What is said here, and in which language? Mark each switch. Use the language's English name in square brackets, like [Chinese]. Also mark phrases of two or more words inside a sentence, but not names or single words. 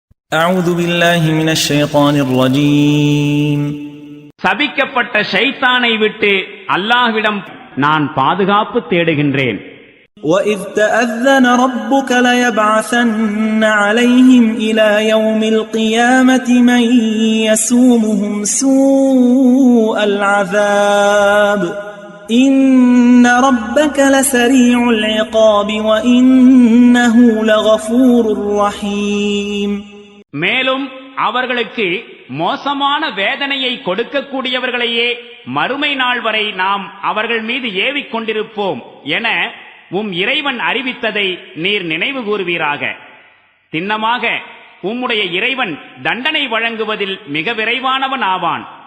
[Arabic] أعوذ بالله من الشيطان الرجيم. [Tamil] சபிக்கப்பட்ட ஷைத்தானை விட்டு அல்லாஹ்விடம் நான் பாதுகாப்பு தேடுகின்றேன். [Arabic] وَإِذْ تَأَذَّنَ رَبُّكَ لَيَبْعَثَنَّ عَلَيْهِمْ إِلَى يَوْمِ الْقِيَامَةِ مَنْ يَسُومُهُمْ سُوءَ الْعَذَابِ إِنَّ رَبَّكَ لَسَرِيعُ الْعِقَابِ وَإِنَّهُ لَغَفُورٌ رَحِيمٌ. [Tamil] மேலும் அவர்களுக்கு மோசமான வேதனையை கொடுக்கக்கூடியவர்களையே மறுமை நாள் வரை நாம் அவர்கள் மீது ஏவிக் கொண்டிருப்போம் என இறைவன் அறிவித்ததை நீர் நினைவு கூறுவீராக. திண்ணமாக உம்முடைய இறைவன் தண்டனை வழங்குவதில் மிக விரைவானவன் ஆவான்.